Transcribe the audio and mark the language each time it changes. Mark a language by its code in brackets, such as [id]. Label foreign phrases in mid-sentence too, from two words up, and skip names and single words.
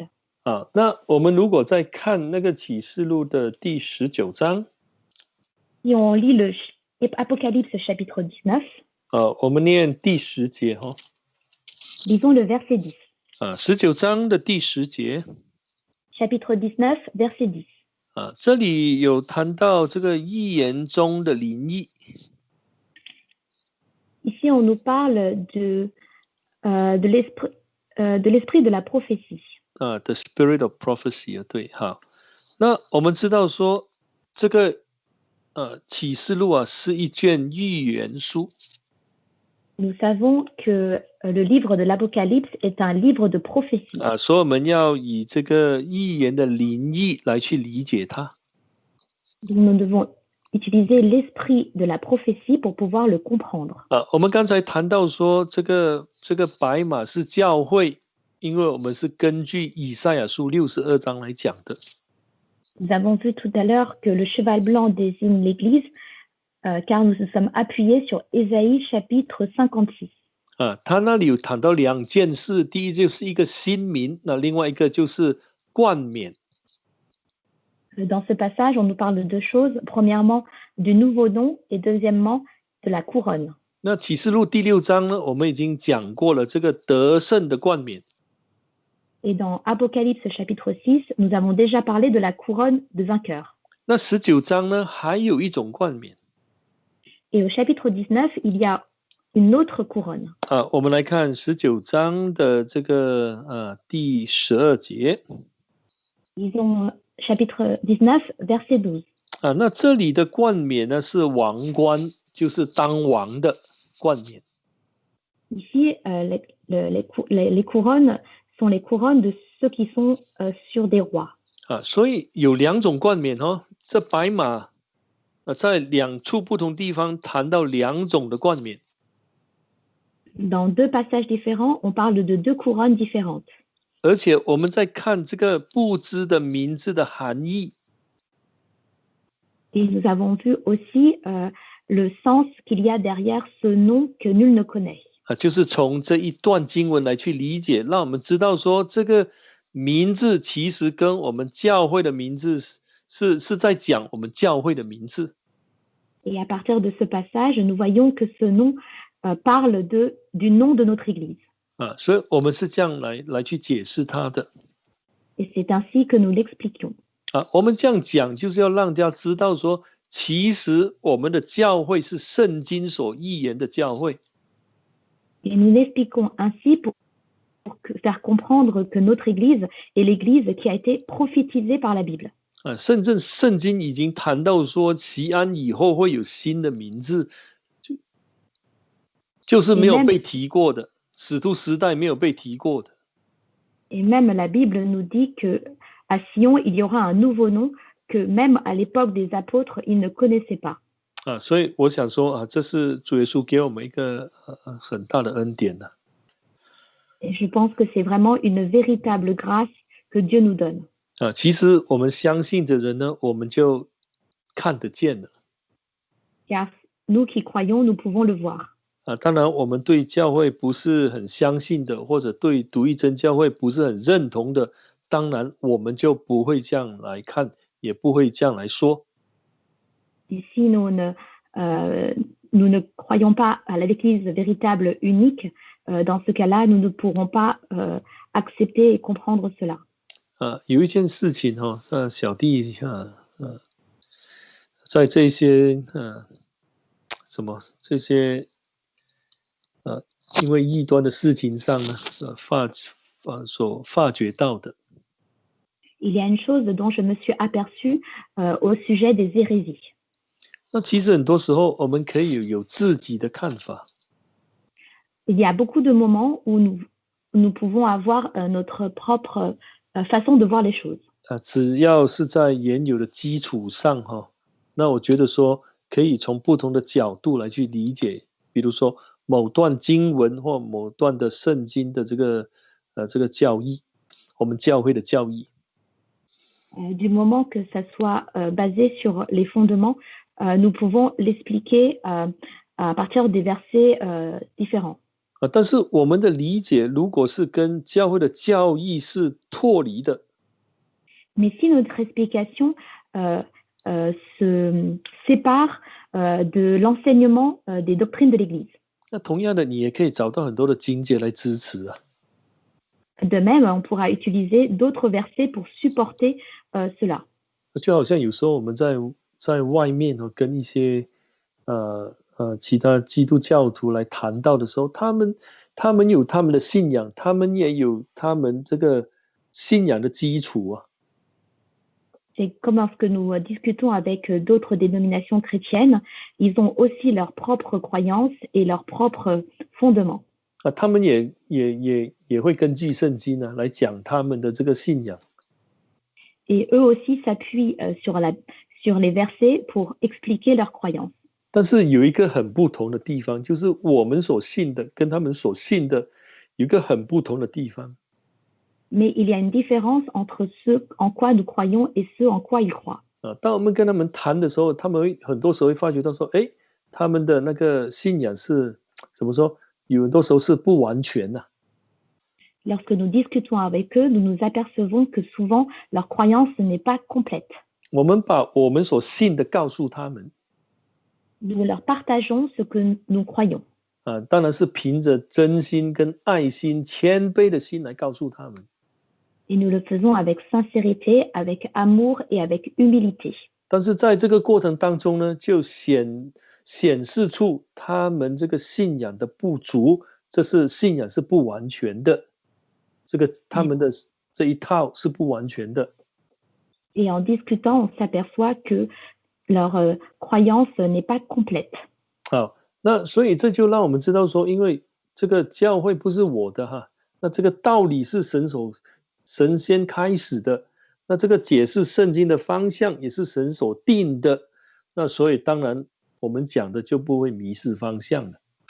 [zh] 那我们如果再看那个启示录的第19章， [fr] Si on lit le Apocalypse chapitre 19, [zh] 我们念第10节哈。 [fr] lisons le verset 10. [zh] 19 章的第10节。 [fr] Chapitre 19, verset 10. [zh] 这里有谈到这个预言中的灵意。 [fr] Ici, on nous parle de l'esprit de la prophétie. [en] The spirit of prophecy [zh] 对，好。那我们知道说这个启示录是一卷预言书。 [fr] Nous savons que le livre de l'Apocalypse est un livre de prophétie. [zh] 所以我们要以这个预言的灵意来去理解它。 [fr] Nous devons utiliser l'esprit de la prophétie pour pouvoir le comprendre. [zh] 我们刚才谈到说这个白马是教会，因为我们是根据以赛亚书62章来讲的。 [fr] Nous avons vu tout à l'heure que le cheval blanc désigne l'Église, car nous nous sommes appuyés sur Ésaïe chapitre 56. [zh] 他那里有谈到2件事，第一就是一个新名，那另外一个就是冠冕。 [fr] Dans ce passage, on nous parle de deux choses. Premièrement, du nouveau nom et deuxièmement, de la couronne. [zh] 那启示录第6章呢，我们已经讲过了这个得胜的冠冕。 [fr] Et dans Apocalypse chapitre 6, nous avons déjà parlé de la couronne de vainqueur. [zh] 那19章呢，还有一种冠冕。 [fr] Et au chapitre 19, il y a une autre couronne. [zh] 我们来看19章的这个第12节。 [fr] Disons chapitre 19, verset 12. [zh] 那这里的冠冕呢是王冠，就是当王的冠冕。 [fr] Ici, les couronnes sont les couronnes de ceux qui sont sur des rois. [zh] 所以有2种冠冕哦。这白马在2处不同地方谈到2种的冠冕。 [fr] Dans 2 passages différents, on parle de 2 couronnes différentes. [zh] 而且我们在看这个不知的名字的含义。 [fr] Et nous avons vu aussi le sens qu'il y a derrière ce nom que nul ne connaît. [zh] 就是从这一段经文来去理解，让我们知道说这个名字其实跟我们教会的名字是在讲我们教会的名字。 [fr] Et à partir de ce passage, nous voyons que ce nom parle du nom de notre Église. [zh] 所以我们是这样来去解释它的。 [fr] Et c'est ainsi que nous l'expliquions. [zh] 我们这样讲就是要让大家知道说，其实我们的教会是圣经所预言的教会。 [fr] Et nous l'expliquons ainsi pour faire comprendre que notre Église est l'Église qui a été prophétisée par la Bible. [zh] 甚至圣经已经谈到说，锡安以后会有新的名字，就是没有被提过的，使徒时代没有被提过的。 [fr] Et même la Bible nous dit que à Sion, il y aura un nouveau nom que même à l'époque des apôtres, ils ne connaissaient pas. [zh] 所以我想说这是主耶稣给我们一个很大的恩典的。 [fr] Et je pense que c'est vraiment une véritable grâce que Dieu nous donne. [zh] 其实我们相信的人呢，我们就看得见了。 [fr] Car nous qui croyons, nous pouvons le voir. [zh] 当然我们对教会不是很相信的，或者对独一真教会不是很认同的，当然我们就不会这样来看，也不会这样来说。 [fr] Et si nous ne croyons pas à l'Église véritable unique, dans ce cas-là, nous ne pourrons pas accepter et comprendre cela. [zh] 有一件事情小弟在这些这些因为异端的事情上呢，所发觉到的。 [fr] Il y a une chose dont je me suis aperçu au sujet des hérésies. [zh] 那其实很多时候我们可以有自己的看法。 [fr] Il y a beaucoup de moments où nous pouvons avoir notre propre façon de voir les choses. [zh] 只要是在原有的基础上那我觉得说可以从不同的角度来去理解，比如说某段经文或某段的圣经的这个教义，我们教会的教义。 [fr] Du moment que ça soit basé sur les fondements, nous pouvons l'expliquer à partir des versets différents. [zh] 但是我们的理解如果是跟教会的教义是脱离的， [fr] Mais si notre explication se sépare de l'enseignement des doctrines de l'Église. [zh] 那同样的你也可以找到很多的经节来支持啊。 [fr] De même, on pourra utiliser d'autres versets pour supporter cela. [zh] 就好像有时候我们在外面跟一些其他基督教徒来谈到的时候，他们有他们的信仰，他们也有他们这个信仰的基础啊。 [fr] C'est comme lorsque nous discutons avec d'autres dénominations chrétiennes, ils ont aussi leurs propres croyances et leurs propres fondements. [zh] 他们也会根据圣经来讲他们的这个信仰。 [fr] Et eux aussi s'appuient sur les versets pour expliquer leurs croyances. [zh] 但是有一个很不同的地方，就是我们所信的跟他们所信的有一个很不同的地方。 [fr] Mais il y a une différence entre ce en quoi nous croyons et ce en quoi ils croient. [zh] 当我们跟他们谈的时候，他们很多时候会发觉到说，他们的那个信仰是怎么说？有很多时候是不完全的。 [fr] Lorsque nous discutons avec eux, nous nous apercevons que souvent leur croyance n'est pas complète. [zh] 我们把我们所信的告诉他们。 [fr] Nous leur partageons ce que nous croyons. [zh] 当然是凭着真心跟爱心、谦卑的心来告诉他们。 [fr] Et nous le faisons avec sincérité, avec amour et avec humilité. [zh] 但是在这个过程当中呢，就显示出他们这个信仰的不足，这是信仰是不完全的，这个他们的这一套是不完全的。 [fr] Et en discutant, on s'aperçoit que leur croyance n'est pas complète. [zh] 好，那所以这就让我们知道说，因为这个教会不是我的那这个道理是神先开始的，那这个解释圣经的方向也是神所定的，那所以当然我们讲的就不会迷失方向了。